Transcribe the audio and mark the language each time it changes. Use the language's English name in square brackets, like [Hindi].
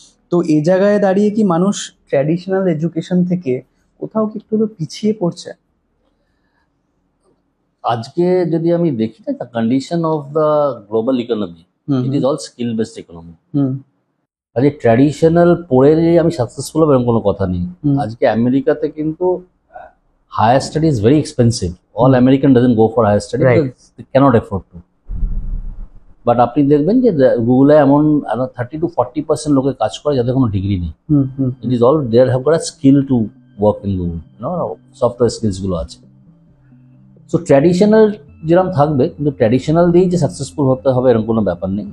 [Bangla] তো এই জায়গায় দাঁড়িয়ে কি মানুষ ট্র্যাডিশনাল এডুকেশন থেকে কোথাও কি একটু পিছিয়ে পড়ছে? আজকে যদি আমি দেখি না, [English] The condition of the global economy, it is all skill based economy. [Bangla] আজকে ট্র্যাডিশনাল পড়ে যে আমি সাকসেসফুল হবে এরকম কোনো কথা নেই। আজকে আমেরিকাতে কিন্তু [English] higher study is very expensive. All American doesn't go for higher study Right. because they cannot afford to. [Bangla] But আপনি দেখবেন যে গুগলে এমন 30-40% লোকে কাজ করে যাদের কোনো ডিগ্রি নেই। [English] It is all there have got a skill to work in Google, software স্কিলসগুলো আছে। [Bangla] সো ট্র্যাডিশনাল যেরকম থাকবে, কিন্তু ট্র্যাডিশনাল দিয়েই যে সাকসেসফুল হতে হবে এরকম কোনো ব্যাপার নেই।